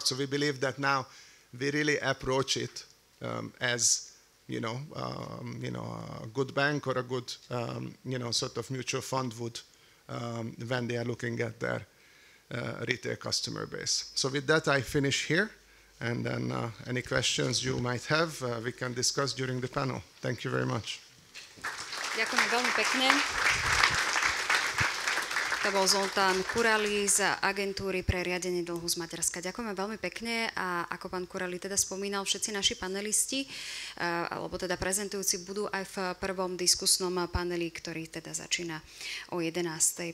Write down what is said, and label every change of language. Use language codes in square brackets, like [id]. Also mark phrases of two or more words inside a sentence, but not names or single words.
[en] So we believe that now we really approach it as a good bank or a good sort of mutual fund would when they are looking at their retail customer base. So with that, I finish here, and then any questions you might have, we can discuss during the panel. Thank you very much. [sk] Ďakujem veľmi pekne. To bol Zoltán Kurali z agentúry pre riadenie dlhu z Maďarska. Ďakujeme veľmi pekne, a ako pán Kurali teda spomínal, všetci naši panelisti, alebo teda prezentujúci, budú aj v prvom diskusnom paneli, ktorý teda začína o 11:00.